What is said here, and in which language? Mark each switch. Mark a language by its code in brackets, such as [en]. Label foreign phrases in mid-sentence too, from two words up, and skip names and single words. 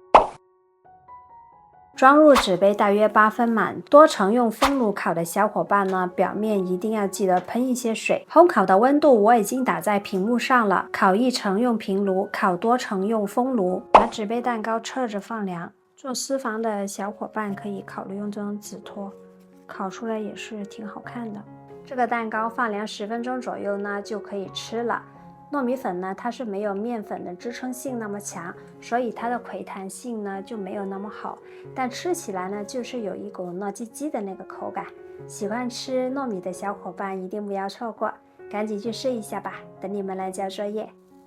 [zh] 裝入紙杯大約8分滿，多層用風爐烤的小夥伴呢，表面一定要記得噴一些水。烘烤的溫度我已經打在屏幕上了，烤1層用平爐，烤多層用風爐。把紙杯蛋糕側着放涼。做私房的小夥伴可以考慮用這種紙托，烤出來也是挺好看的。這個蛋糕放涼10分鐘左右呢，就可以吃了。糯米粉呢，它是沒有麵粉的支撐性那麼強，所以它的潰彈性呢就沒有那麼好，但吃起來呢就是有一股糯唧唧的那個口感。喜歡吃糯米的小夥伴一定不要錯過，趕緊去試一下吧，等你們來交作業。